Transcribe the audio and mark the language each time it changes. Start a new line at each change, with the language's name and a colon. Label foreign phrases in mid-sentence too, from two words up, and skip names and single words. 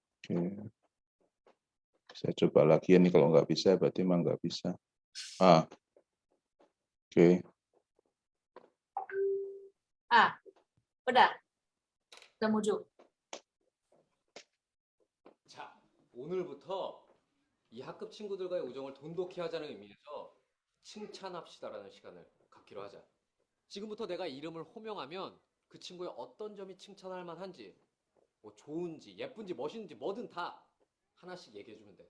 Indonesian: Oke. Saya coba lagi ini, kalau nggak bisa berarti emang nggak bisa. Oke. udah muncul.
Korean: 자, 오늘부터 이 학급 친구들과의 우정을 돈독히 하자는 의미에서 칭찬합시다라는 시간을 갖기로 하자. 지금부터 내가 이름을 호명하면 그 친구의 어떤 점이 칭찬할 만한지, 뭐 좋은지, 예쁜지, 멋있는지 뭐든 다 하나씩 얘기해주면 돼.